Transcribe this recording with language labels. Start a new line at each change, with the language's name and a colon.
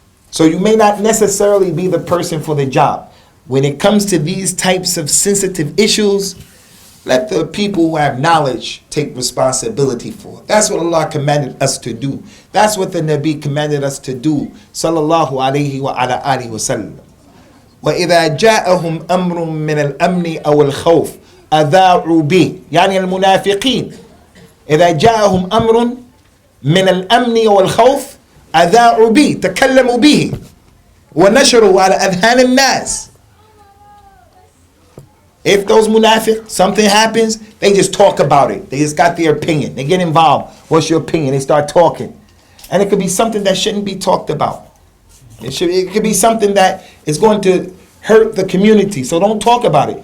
English: So you may not necessarily be the person for the job. When it comes to these types of sensitive issues, let the people who have knowledge take responsibility for it. That's what Allah commanded us to do. That's what the Nabi commanded us to do.
Arabic: Sallallahu alayhi wa ala alihi wa sallam. وَإِذَا جَاءَهُمْ أَمْرٌ مِّنَ الْأَمْنِ أَوْ الْخَوْفِ أَذَاعُوا بِهِ يعني المنافقين. إِذَا جَاءَهُمْ أَمْرٌ مِّنَ الْأَمْنِ وَالْخَوْفِ أذاعوا به تكلموا به ونشروا على أذهان الناس.
English: If those munafiq, something happens, they just talk about it. They just got their opinion. They get involved. What's your opinion? They start talking. And it could be something that shouldn't be talked about. It could be something that is going to hurt the community. So don't talk about it.